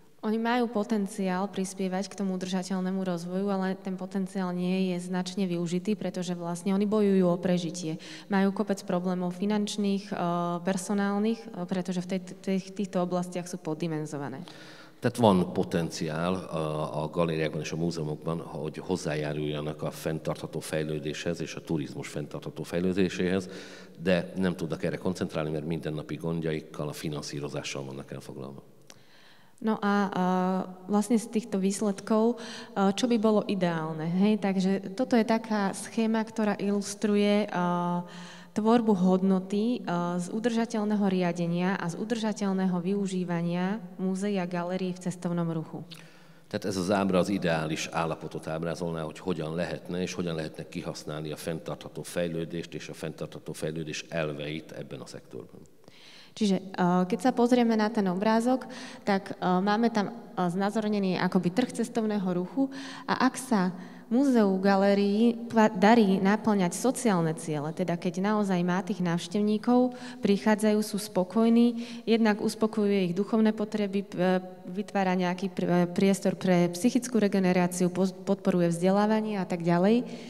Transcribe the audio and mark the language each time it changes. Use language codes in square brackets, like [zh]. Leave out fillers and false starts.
[sk] Oni majú potenciál prispievať k tomu udržateľnému rozvoju, ale ten potenciál nie je značne využitý, pretože vlastne oni bojujú o prežitie. Majú kopec problémov finančných, personálnych, pretože v týchto oblastiach sú poddimenzované. [hu] Tehát van potenciál a galériákban és a múzeumokban, hogy hozzájáruljanak a fenntartható fejlődéshez és a turizmus fenntartható fejlődéséhez, de nem tudnak erre koncentrálni, mert mindennapi gondjaikkal, a finanszírozással vannak elfoglalva. [sk] No a vlastne z týchto výsledkov, čo by bolo ideálne? Hej? Takže toto je taká schéma, ktorá ilustruje tvorbu hodnoty z udržateľného riadenia a z udržateľného využívania múzeí a galérií v cestovnom ruchu. [hu] Tehát ez az ábra az ideális állapotot ábrázolná, hogy hogyan lehetne és hogyan lehetne kihasználni a fenntartható fejlődést és a fenntartható fejlődés elveit ebben a szektorban. [sk] Čiže keď sa pozrieme na ten obrázok, tak máme tam znázornený akoby trh cestovného ruchu a ak sa múzeu, galérii darí naplňať sociálne ciele, teda keď naozaj má tých návštevníkov, prichádzajú, sú spokojní, jednak uspokojuje ich duchovné potreby, vytvára nejaký priestor pre psychickú regeneráciu, podporuje vzdelávanie a tak ďalej.